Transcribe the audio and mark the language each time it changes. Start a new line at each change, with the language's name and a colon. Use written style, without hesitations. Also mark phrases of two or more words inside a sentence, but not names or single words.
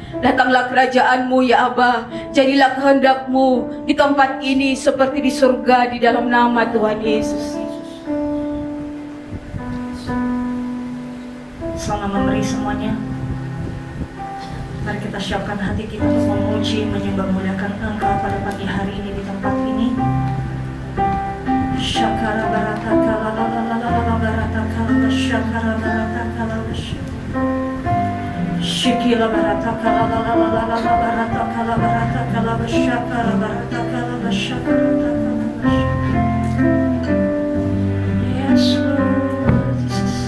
Indonesian: Datanglah kerajaan-Mu ya Aba. Jadilah kehendak-Mu di tempat ini seperti di surga di dalam nama Tuhan Yesus. Selamat memberi semuanya. Mari kita siapkan hati kita untuk memuji, menyembah, muliakan Engkau pada pagi hari ini di tempat ini. Syakara barata kala la la la la la barata kala syakara barata kala Shikila barata kala la la la la la barata kala syakara barata kala syakara.
English: Yes Lord Jesus.